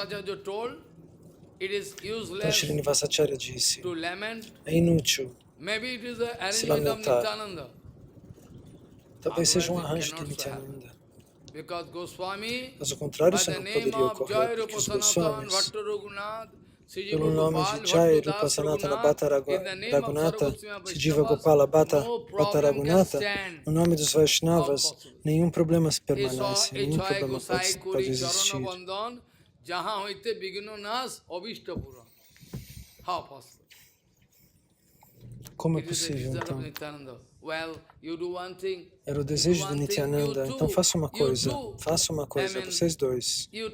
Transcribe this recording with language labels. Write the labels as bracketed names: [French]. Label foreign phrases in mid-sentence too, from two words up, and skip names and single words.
[Portuguese] Então Srinivasacharya disse, é inútil se lamentar. Talvez seja um arranjo de Nityananda. Mas o contrário, isso não poderia ocorrer, porque os Goswamis, pelo nome de Jai Rupa Sanatana Bhatta Raghunatha, Siddhiva Gopala Bhatta Raghunatha, no nome dos Vaishnavas, nenhum problema se permanece, nenhum problema pode existir. Como é possível, então? Era o desejo de Nityananda, então faça uma coisa, vocês dois.